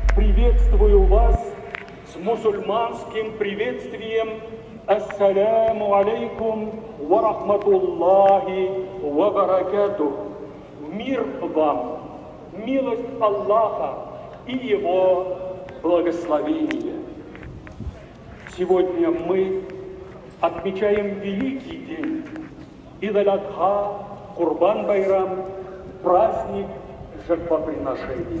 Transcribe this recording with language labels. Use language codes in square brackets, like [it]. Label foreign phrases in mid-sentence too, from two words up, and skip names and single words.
[ru] приветствую вас с мусульманским приветствием. [ar] السلام عليكم ورحمة الله وبركاته. [ru] Мир вам, милость Аллаха и Его благословение. Сегодня мы отмечаем великий день Ид-аль-Адха, Курбан-Байрам, праздник жертвоприношения.